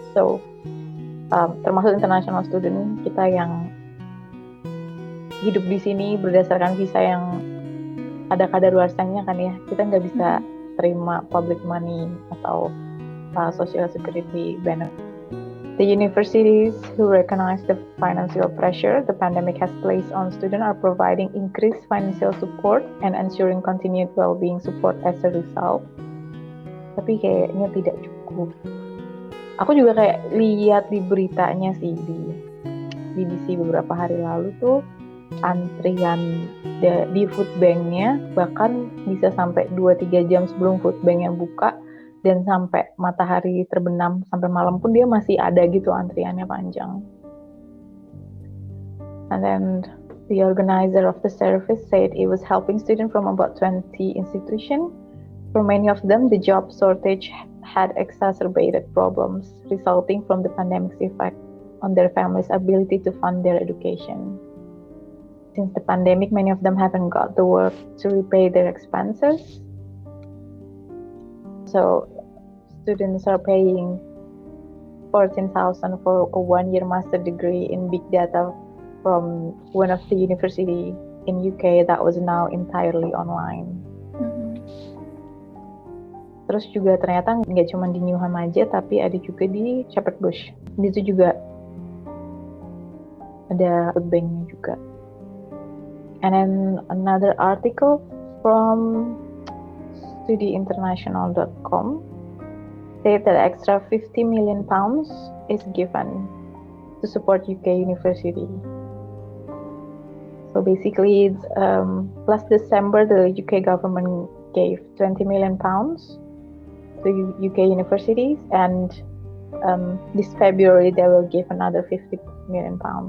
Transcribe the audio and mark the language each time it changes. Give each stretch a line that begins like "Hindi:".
Indonesian: So, termasuk
English: international student
Indonesian: kita yang hidup di sini berdasarkan visa yang ada kadaluarsanya kan ya, kita nggak bisa terima
English: public money
Indonesian: atau
English: social security benefit. The universities who recognize the financial pressure the pandemic has placed on students are providing increased financial support and ensuring continued well-being support as a result.
Indonesian: Tapi kayaknya tidak cukup. Aku juga kayak lihat di beritanya sih di BBC beberapa hari lalu tuh antrian di food bank-nya bahkan bisa sampai 2-3 jam sebelum food bank-nya buka, dan sampai matahari terbenam sampai malam pun dia masih ada gitu antriannya panjang.
English: And then the organizer of the service said it was helping students from about 20 institutions. For many of them, the job shortage had exacerbated problems resulting from the pandemic's effect on their families' ability to fund their education. Since the pandemic, many of them haven't got the work to repay their expenses. So, students are paying $14,000 for a one-year master degree in big data from one of the university in UK that was now entirely online.
Indonesian: Terus juga ternyata nggak cuma di Newham aja, tapi ada juga di Shepherd Bush. Di situ juga ada food bank-nya juga.
English: And then another article from studyinternational.com said that extra £50 million is given to support UK university. So basically, last December, the UK government gave £20 million to UK universities, and this February they will give another £50 million.